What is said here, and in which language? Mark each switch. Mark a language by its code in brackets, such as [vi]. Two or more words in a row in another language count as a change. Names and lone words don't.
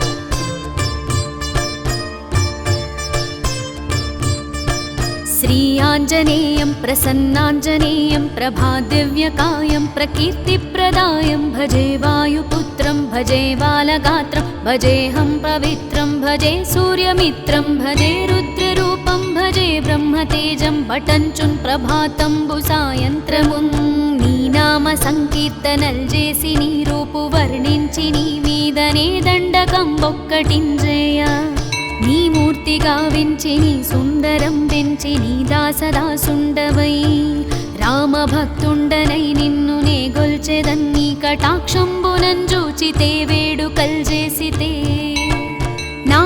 [sa] శ్రీ भीमाञ्जनेयं प्रसन्नाञ्जनेयं प्रभादिव्यकायं प्रकीर्तिप्रदायं भजे वायुपुत्रं भजे बालगात्रं भजेऽहं पवित्रं भजे सूर्यमित्रं भजे रुद्ररूपं भजे ब्रह्मतेजं पठञ्चुन् [te] ప్రభాతంబు సాయంత్రమున్ నీ నామ సంకీర్తనల్ చేసి నీ రూపు వర్ణించి నీ మీదనే దండకం ఒక్కటింజేయ నీ మూర్తి గావించి నీ సుందరం పెంచి నీ దాసదాసుండవై రామభక్తుండనై నిన్ను నే గొల్చెదన్ నీ కటాక్షంబునంజూచితే వేడుకల్ చేసితే నా